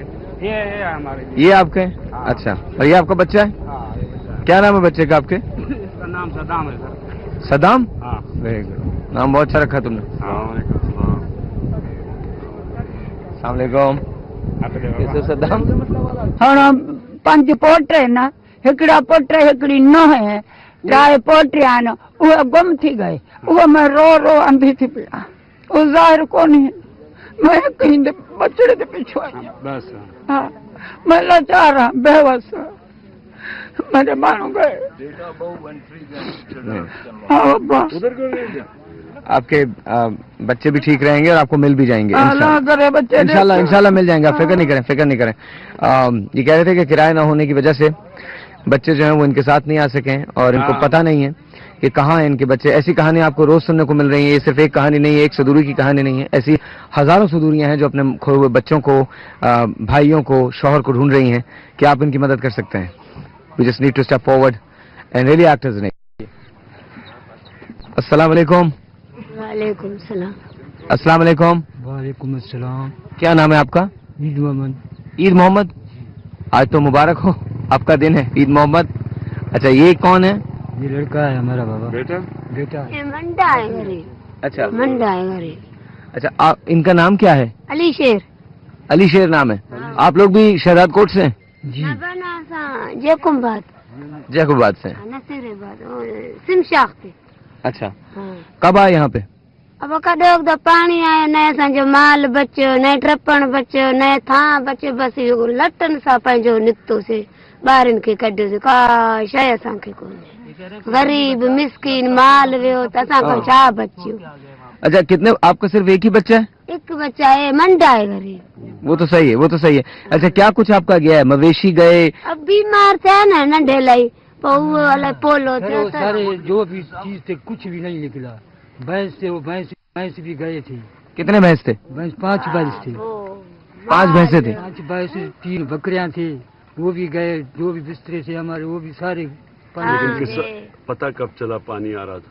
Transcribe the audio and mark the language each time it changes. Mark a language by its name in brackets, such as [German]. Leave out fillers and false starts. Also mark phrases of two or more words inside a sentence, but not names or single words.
[Urdu] یہ ہمارے یہ آپ کے? اچھا، اور یہ آپ کا بچہ ہے? ہاں, کیا نام ہے بچے کا آپ کے? اس کا نام صدام ہے سر. सदाम? ہاں, [English] very good, [Urdu] نام بہت اچھا رکھا تم نے. [Arabic] السلام علیکم. [Urdu] کیسے صدام? [Sindhi] हाँ 5 पोटे न, हिकिड़ा पुट हिकिड़ी नूंहं है, 3 पोटिया आहिनि, उहे गुम थी गए। उहे मैं रो अंधी थी पिया, उहो ज़ाहिर कोन्हे, [Urdu] میں کہیں بچڑے کے پیچھے آئی. بس. ہاں، میں لاچار ہاں، بے وس، میرے مانو گئے. ہاں ابا, آپ کے بچے بھی ٹھیک رہیں گے اور آپ کو مل بھی جائیں گے اللہ کرے بچے ان شاء اللہ مل جائیں گے۔ آپ فکر نہیں کریں. یہ کہہ رہے تھے کہ کرایہ نہ ہونے کی وجہ سے بچے جو ہیں وہ ان کے ساتھ نہیں آ سکے ہیں اور ان کو پتا نہیں ہے کہ کہاں ہیں ان کے بچے. ایسی کہانی آپ کو روز سننے کو مل رہی ہے۔ یہ صرف ایک کہانی نہیں ہے، ایک سدوری کی کہانی نہیں ہے، ایسی ہزاروں سدوریاں ہیں جو اپنے کھوئے ہوئے بچوں کو، بھائیوں کو، شوہر کو ڈھونڈ رہی ہیں کہ آپ ان کی مدد کر سکتے ہیں. [English] We just need to step forward and really act as an. [Arabic] السلام علیکم. وعلیکم السلام. السلام علیکم. وعلیکم السلام. [Urdu] کیا نام ہے آپ کا? ईद मोहम्मद। عید محمد، آج تو مبارک ہو، آپ کا دن ہے عید محمد. اچھا، یہ کون ہے? یہ لڑکا ہے ہمارا بابا. بیٹا یہ منڈا ہے گھرے. اچھا, منڈا ہے گھرے. اچھا، ان کا نام کیا ہے? अली शेर। علی شیر نام ہے. آپ لوگ بھی شہزاد کوٹ سے ہیں? جی. जयकुंबाद, جےکباد سے? नसीराबाद, सिमशाख से। اچھا, ہاں. کب آئے یہاں پہ? [Sindhi] अब कॾहिं त पाणी आयो न, असांजो माल बचियो न, टपण बचियो न, थां बचियो, बसि इहो लटनि सां पंहिंजो निकितोसीं, ॿारनि खे कढियोसीं, का शइ असांखे कोन्हे, गरीब मिसकीन माल वियो त असांखां छा बचियो। [Urdu] اچھا، کتنے? آپ کا صرف ایک ہی بچہ ہے? ہکو بچہ ہے، منڈا ہے گھرے. وہ تو صحیح ہے. اچھا، کیا کچھ آپ کا گیا ہے? مویشی گئے? [Sindhi] अब बीमार थे न नंढे लाई, पोइ अलाए पोलो थियो। [Urdu] سارے جو بھی چیز تھے کچھ بھی نہیں نکلا. بھینس تھے، وہ بھینس بھی گئے تھے. کتنے بھینس تھے? 5 بھینس تھے. 5 بھینسیں تھے? 5 بھینس، 3 بکریاں تھے، وہ بھی گئے. جو بھی بسترے تھے ہمارے وہ بھی سارے پتا کب چلا پانی آ رہا تھا?